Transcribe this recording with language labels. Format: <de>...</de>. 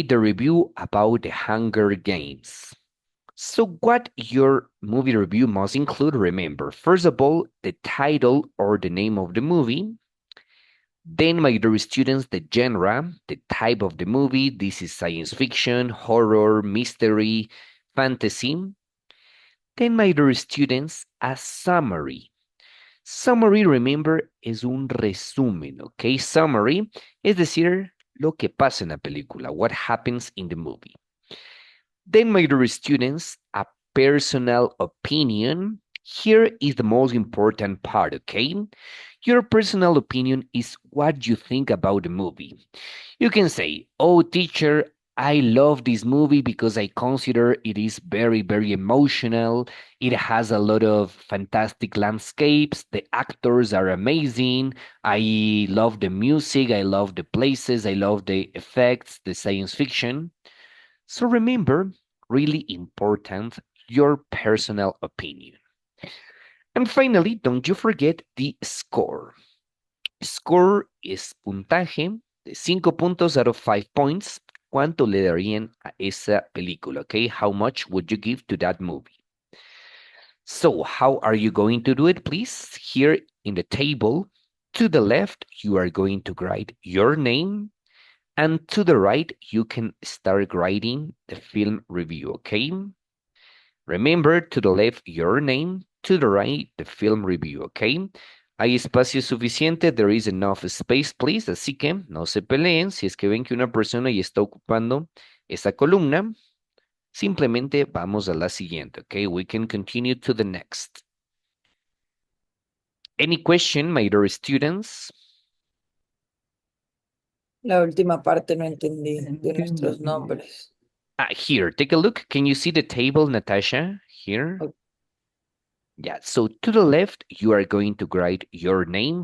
<en>The review about the Hunger Games. So what your movie review must include, remember, first of all, the title or the name of the movie. Then, my dear students, the genre, the type of the movie. This is science fiction, horror, mystery, fantasy. Then, my dear students, a summary. Summary, remember,</en> <es>es un resumen, ¿ok? Summary, es decir, lo que pasa en la película,</es> <en>what happens in the movie. Then, my dear students, a personal opinion. Here is the most important part, okay? Your personal opinion is what you think about the movie. You can say, oh, teacher, I love this movie because I consider it is very, very emotional. It has a lot of fantastic landscapes. The actors are amazing. I love the music. I love the places. I love the effects, the science fiction. So remember, really important, your personal opinion. And finally, don't you forget the score.</en> <es>Score es puntaje de 5 puntos</es> <en>out of 5 points.</en> <es>¿Cuánto le darían a esa película?</es> <en>Okay, how much would you give to that movie? So how are you going to do it? Please, here in the table, to the left, you are going to write your name. And to the right, you can start writing the film review, okay? Remember, to the left, your name. To the right, the film review, okay?</en> <es>Hay espacio suficiente,</es> <en>there is enough space, please.</en> <es>Así que no se peleen. Si es que ven que una persona ya está ocupando esa columna, simplemente vamos a la siguiente, okay?</es> <en>We can continue to the next. Any question, my dear students?</en> <es>La última parte no entendí de nuestros nombres.</es> <en>Here, take a look. Can you see the table, Natasha? Here. Okay. Yeah, so to the left, you are going to write your name.</en>